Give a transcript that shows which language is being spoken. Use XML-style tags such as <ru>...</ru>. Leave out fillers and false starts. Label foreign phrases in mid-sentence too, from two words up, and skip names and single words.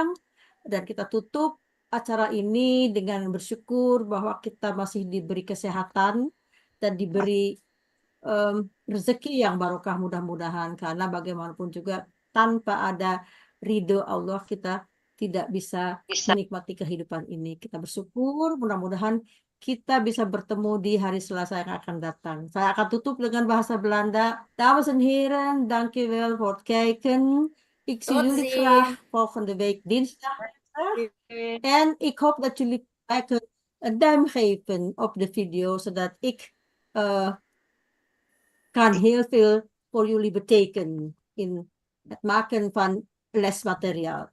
<id>Dan kita tutup acara ini dengan bersyukur bahwa kita masih diberi kesehatan dan diberi rezeki yang barokah mudah-mudahan. Karena bagaimanapun juga tanpa ada ridho Allah kita tidak bisa menikmati kehidupan ini. Kita bersyukur, mudah-mudahan kita bisa bertemu di hari Selasa yang akan datang. Saya akan tutup dengan bahasa Belanda.</id> <nl>Dames en heren, dankjewel voor het kijken. Ik zie jullie graag volgende week dinsdag. En ik hoop dat jullie een duim geven op de video, zodat ik kan heel veel voor jullie betekent in het maken van lesmateriaal.</nl>